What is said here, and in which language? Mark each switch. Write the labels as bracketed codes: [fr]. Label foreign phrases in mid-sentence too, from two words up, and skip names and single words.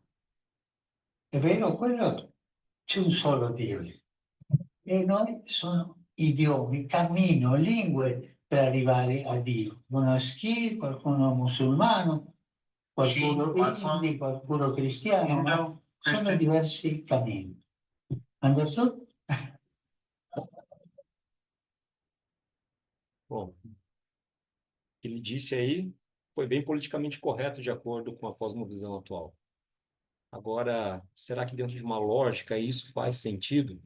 [it] È vero, quello c'è un solo Dio. E noi sono idiomi, cammino, lingue per arrivare a Dio. Monaschi, qualcuno musulmano, qualcuno hindi, qualcuno cristiano, ma sono diversi cammini. Anderson? [pt] Bom, o que ele disse aí foi bem politicamente correto de acordo com a cosmovisão atual. Agora, será que dentro de uma lógica isso faz sentido?